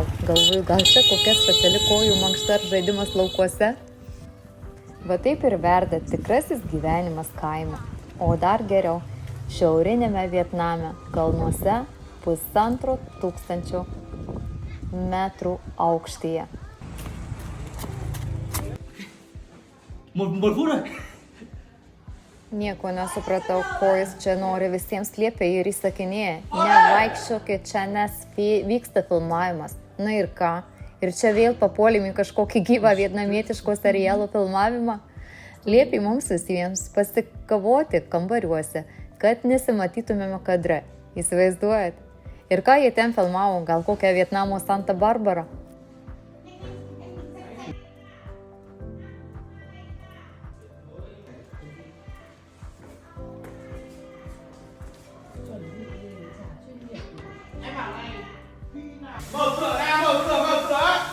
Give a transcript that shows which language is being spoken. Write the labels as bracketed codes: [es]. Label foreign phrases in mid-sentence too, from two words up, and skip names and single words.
[lt] Galvoju, gal čia kokia speciali kojų mankšta ar žaidimas laukuose? Va taip ir verda tikrasis gyvenimas kaime. O dar geriau, šiaurinėme Vietname, kalnuose 1500 metrų aukštyje. [vi] Một phút rồi. [lt] Nieko nesupratau, ko jis čia nori, visiems liepia ir įsakinėja. Nevaikščiokit čia, nes vyksta filmavimas. Na ir ką? Ir čia vėl papuolėm į kažkokį gyvą vietnamietiško serialo filmavimą. Liepia mums visiems pasikavoti kambariuose, kad nesimatytumėme kadre. Įsivaizduojat? Ir ką jie ten filmavo? Gal kokią Vietnamo Santa Barbara? [vi] Mở cửa ra, mở cửa.